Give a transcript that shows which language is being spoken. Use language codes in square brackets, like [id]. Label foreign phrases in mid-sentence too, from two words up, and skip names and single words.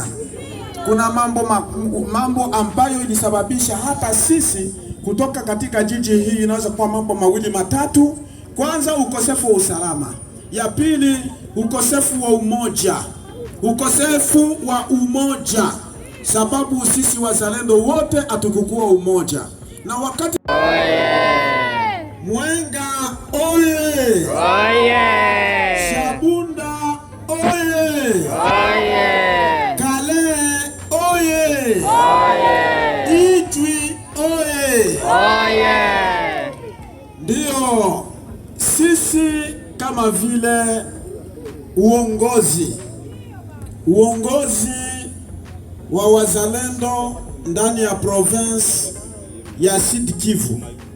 [sw] Kuna mambo ambayo ilisababisha hata sisi kutoka katika jiji hii, inaweza kuwa mambo mawili matatu. Kwanza, ukosefu wa usalama. Ya pili, ukosefu wa umoja. Ukosefu wa umoja sababu sisi wazalendo wote hatukukuwa umoja. Na wakati Mwenga oye! Oye! Shabunda oye! Oye! Kale oye! Oye! Itwi oye! Oye! Ndio sisi kama vile uongozi wa wazalendo ndani ya province ya Sud Kivu